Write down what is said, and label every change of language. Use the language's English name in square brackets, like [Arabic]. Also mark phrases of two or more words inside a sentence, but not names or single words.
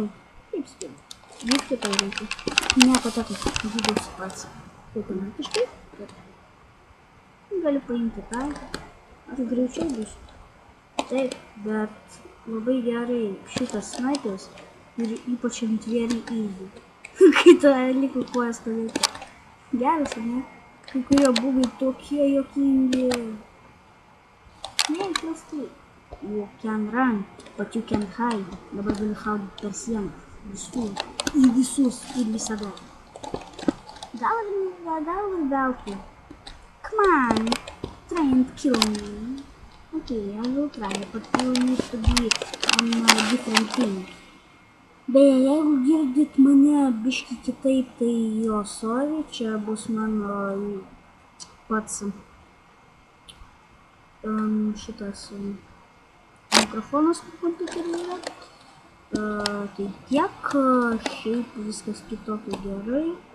[Lithuanian] Taip spėjau. Vykti tau reikia. Nieko tokio, žudžiausi pats. Automatiškai. Galiu paimti tą. Tai greičiau bus. Taip, bet labai gerai šitas snaiperis ir ypač ant [English] very easy. [Lithuanian] Kai to liko kojas stovėti. Geras, ar ne? Kai kurie būgai tokie juokingi. Neįprastai. [English] You can run, but you can hide. [Lithuanian] Dabar galiu šaudyti per sieną. Visur. Į visus ir visada. Gal ir veltui. [English] Come on. Try and kill me. Okay, I will try, but you need to be on a different team. [Lithuanian] Beje, jeigu girdit mane biški kitaip, tai jo sorry, čia bus mano pats šitas mikrofonas kompiuteryje. Tai tiek, šiaip viskas kitokio gerai.